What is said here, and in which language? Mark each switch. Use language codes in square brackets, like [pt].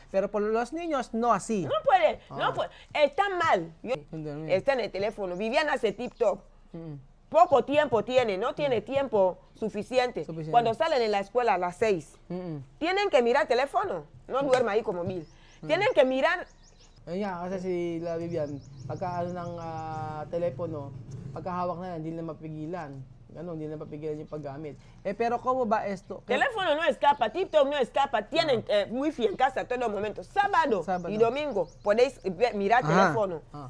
[es] Pero por los niños, no así. No puede. Está mal. Está en el teléfono. Viviana hace TikTok. Poco tiempo tiene, no tiene tiempo suficiente. Cuando salen en la escuela a las 6, tienen que mirar teléfono. No duerma ahí como mil. Tienen que mirar. [tl] Ayun nga, kasi si La Vivian, pagka ng telepono, pagkahawak na yan, hindi na mapigilan. Ganun, hindi na mapigilan yung paggamit. [es] Pero ¿cómo va esto? Teléfono no escapa, TikTok no escapa, tienen wifi en casa todo momento. Sábado y domingo podéis mirar teléfono.